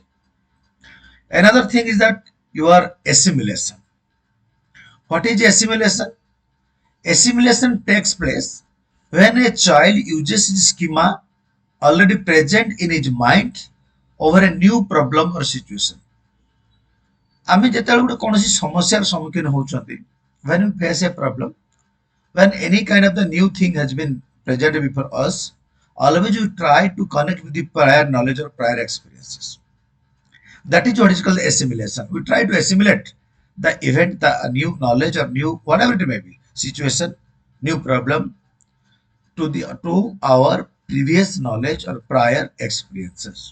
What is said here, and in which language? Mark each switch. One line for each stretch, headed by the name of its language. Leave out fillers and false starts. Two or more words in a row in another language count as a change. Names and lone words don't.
English: Another thing is that your assimilation. What is assimilation? Assimilation takes place when a child uses his schema already present in his mind over a new problem or situation.
Odia: ଆମେ ଯେତେବେଳେ ଗୋଟେ କୌଣସି ସମସ୍ୟାର ସମ୍ମୁଖୀନ ହେଉଛନ୍ତି,
English: when we face a problem, when any kind of the new thing has been presented before us, always we try to connect with the prior knowledge or prior experiences. That is what is called assimilation. We try to assimilate the event, the new knowledge or new whatever it may be, situation, new problem to our previous knowledge or prior experiences.